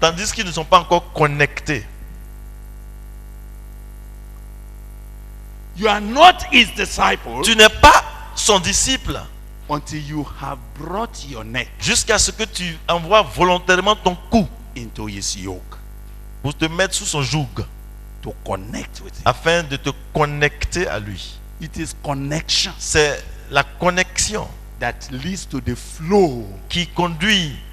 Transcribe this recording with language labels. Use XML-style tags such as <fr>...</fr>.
<fr>tandis qu'ils ne sont pas encore connectés.</fr> <en>You are not his disciple</en> <fr>Tu n'es pas son disciple</fr> <en>until you have brought your neck</en> <fr>jusqu'à ce que tu envoies volontairement ton cou</fr> <en>into his yoke</en> <fr>pour te mettre sous son joug</fr> <en>to connect with him.</en> <fr>afin de te connecter à lui.</fr> <en>It is connection</en> <fr>C'est la connexion</fr> <en>that leads to the flow</en> <fr>qui conduit</fr>